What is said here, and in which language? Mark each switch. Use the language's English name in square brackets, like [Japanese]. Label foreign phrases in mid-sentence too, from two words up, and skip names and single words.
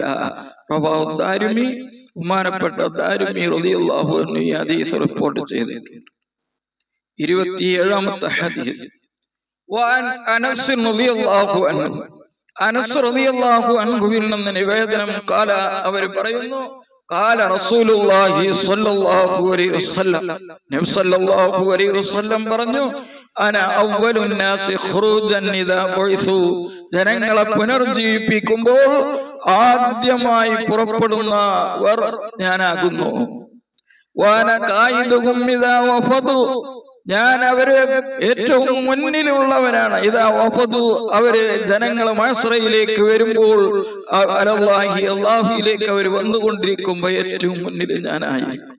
[Malayalam] റവാഹു ദാരിമി ബഹുമാനപ്പെട്ട ദാരിമി [Arabic] رضي الله عنه [Malayalam] ഈ ഹദീസ് റിപ്പോർട്ട് ചെയ്തിട്ടുണ്ട്. 27-ാമത്തെ ഹദീസ് [Arabic] وعن أنس رضي الله عنه [Malayalam] അനസ് റളിയല്ലാഹു അൻഹുവിൽ നിന്ന് നിവേദനം ഖാല അവർ പറയുന്നു [Arabic] قال رسول الله صلى الله عليه وسلم നബി صلى الله عليه [Malayalam] വസല്ലം പറഞ്ഞു [Arabic] أنا أول الناس خروجا إذا بعثوا [Malayalam] ജനങ്ങളെ പുനർജീവിപ്പിക്കുമ്പോൾ ആദ്യമായി പുറപ്പെടുന്നവർ ഞാനാകുന്നു [Arabic] وأنا قائدهم إذا وفدوا [Malayalam] ഞാൻ അവര് ഏറ്റവും മുന്നിലുള്ളവരാണ് [Arabic] إذا وفدوا [Malayalam] അവര് ജനങ്ങൾ മഅ്സറയിലേക്ക് വരുമ്പോൾ അല്ലാഹുവിലേക്ക് അവർ വന്നുകൊണ്ടിരിക്കുമ്പോൾ ഏറ്റവും മുന്നിൽ ഞാനായി